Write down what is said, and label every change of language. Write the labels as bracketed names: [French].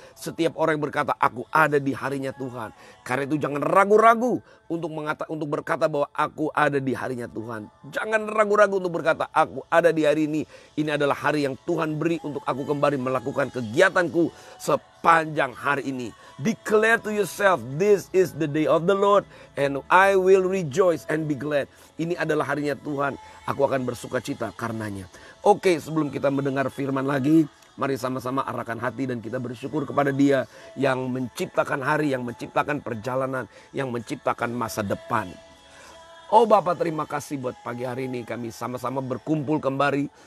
[Indonesian] Setiap orang yang berkata, aku ada di harinya Tuhan. Karena itu jangan ragu-ragu untuk berkata bahwa aku ada di harinya Tuhan. Jangan ragu-ragu untuk berkata, aku ada di hari ini. Ini adalah hari yang Tuhan beri untuk aku kembali melakukan kegiatanku sepanjang hari ini. [English] Declare to yourself, this is the day of the Lord and I will rejoice and be glad. [Indonesian] Ini adalah harinya Tuhan. Aku akan bersuka cita karenanya. Oke, sebelum kita mendengar firman lagi, mari sama-sama arahkan hati dan kita bersyukur kepada Dia yang menciptakan hari, yang menciptakan perjalanan, yang menciptakan masa depan. Oh Bapa, terima kasih buat pagi hari ini kami sama-sama berkumpul kembali.